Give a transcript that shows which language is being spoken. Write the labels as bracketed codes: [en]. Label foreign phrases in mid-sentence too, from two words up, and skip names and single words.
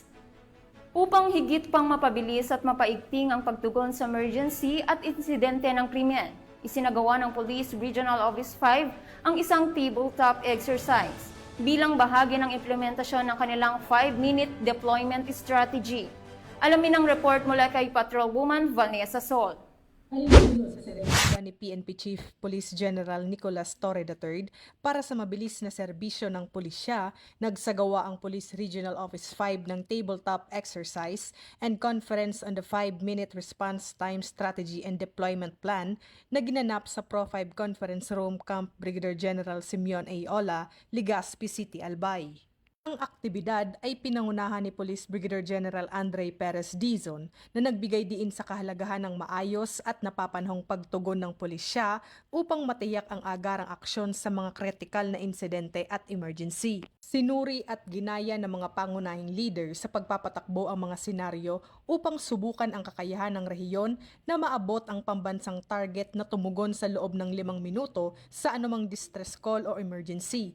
[tl] Upang higit pang mapabilis at mapaigting ang pagtugon sa emergency at insidente ng krimen, isinagawa ng Police Regional Office 5 ang isang tabletop exercise bilang bahagi ng implementasyon ng kanilang [en] 5-minute deployment strategy. [tl] Alamin ang report mula kay Patrolwoman Vanessa Sol. Sa serbisyo ni PNP Chief Police General Nicolas Torre III para sa mabilis na serbisyo ng pulisya, nagsagawa ang Police Regional Office 5 ng [en] tabletop exercise and conference on the 5-minute response time strategy and deployment plan [tl] na ginanap sa Pro 5 Conference Room Camp Brigadier General Simeon A. Ola, Legazpi City, Albay. Ang aktibidad ay pinangunahan ni Police Brigadier General Andre Perez Dizon na nagbigay diin sa kahalagahan ng maayos at napapanahong pagtugon ng pulisya upang matiyak ang agarang aksyon sa mga kritikal na insidente at emergency. Sinuri at ginaya ng mga pangunahing leader sa pagpapatakbo ang mga senaryo upang subukan ang kakayahan ng rehiyon na maabot ang pambansang target na tumugon sa loob ng 5 minuto sa anumang [en] distress call [tl] o emergency.